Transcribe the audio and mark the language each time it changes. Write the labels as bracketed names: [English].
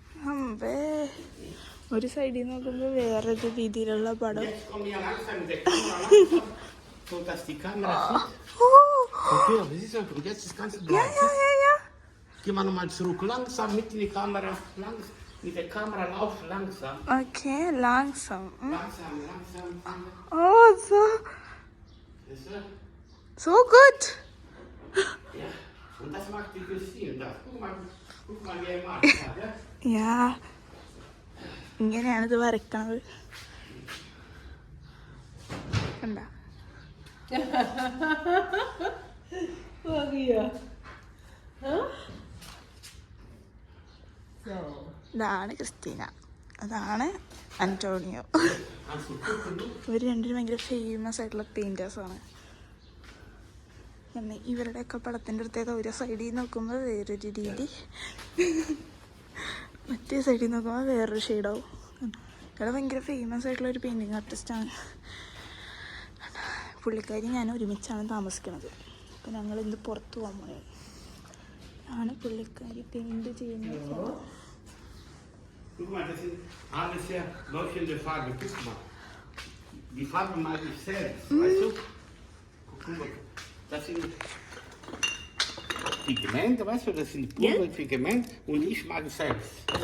[Malayalam] അമ്പേ, ഒരു സൈഡിൽ നോക്കുമ്പോ വേറൊരു രീതിയിലുള്ള പടം. [German] Jetzt komm hier langsam mit der Kamera langsam, so dass die Kamera sieht. Oh, Okay, aber siehst du, und jetzt ist ganz blau. Ja. Geh mal nochmal zurück, langsam mit in die Kamera, mit der Kamera lauf langsam. Okay, langsam. Langsam. Oh, Siehst du? so gut. Ja, und das macht die Christine. Da. Guck mal, wie er macht. Ja? [Malayalam] Ja, ഇങ്ങനെയാണിത് വരയ്ക്കണത്. കണ്ടാ? [German] Maria. So. [Malayalam] ഇതാണ് Christina, അതാണ് Antonio. [German] Kannst du gucken, du? [Malayalam] ഇവർ രണ്ടും ഭയങ്കര famous ആയിട്ടുള്ള പെയിൻറ്റേഴ്സാണ്. പിന്നെ ഇവരുടെയൊക്കെ പടത്തിൻ്റെ അടുത്തേക്ക് ഒരു സൈഡിൽ നോക്കുമ്പോൾ വേറൊരു രീതി, മറ്റേ സൈഡിൽ നോക്കുമ്പോൾ വേറൊരു ഷെയ്ഡാവും. ഇവിടെ ഭയങ്കര ഫേമസ് ആയിട്ടുള്ള ഒരു പെയിൻറ്റിങ് ആർട്ടിസ്റ്റാണ്. പുള്ളിക്കാരി ഞാൻ ഒരുമിച്ചാണ് താമസിക്കുന്നത്. അപ്പോൾ ഞങ്ങൾ ഇന്ന് പുറത്ത് പോകാൻ പോയത്. ആണ് പുള്ളിക്കാരി പെയിൻറ്റ് ചെയ്യുന്നത്. [German] Guck mal, das sind alles ja leuchtende Farben. Guck mal. Die Farbe mag ich selbst, weißt du? Guck mal, das sind Pigmente, weißt du? Das sind pure Pigmente und ich mag es selbst.